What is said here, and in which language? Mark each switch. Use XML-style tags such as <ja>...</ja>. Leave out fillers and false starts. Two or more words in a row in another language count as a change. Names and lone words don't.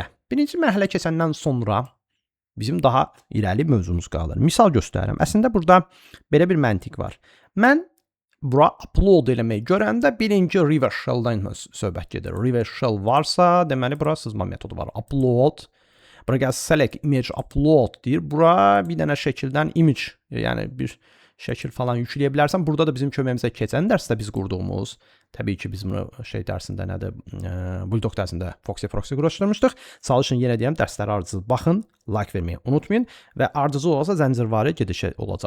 <az>Birinci mərhələ keçəndən sonra bizim daha irəli mövzumuz qalır. Misal göstərirəm. Əslində burada belə bir məntiq var. Mən bura upload eləməyi görəndə birinci</az> <en>reverse shell-</en> <az>dan söhbət gedir.</az> <en>Reverse shell</en> <az>varsa, deməli bura sızma metodu var. Upload. Bura gəl</az> <en>select image upload</en> <az>deyir. Bura bir dənə şəkildən image, yəni bir şəkil falan yükləyə bilərsən. Burada da bizim köməyimizə keçən dərsdə biz qurduğumuz, təbii ki, biz bunu şey dərsində nədir, Bulldog dərsində Foxy Proxy quraşdırmışdıq. Çalışın yenə deyəm, dərslərə ardıcıl baxın, like verməyi unutmayın və ardıcıl olsa zəncirvari gediş olacaq.</az>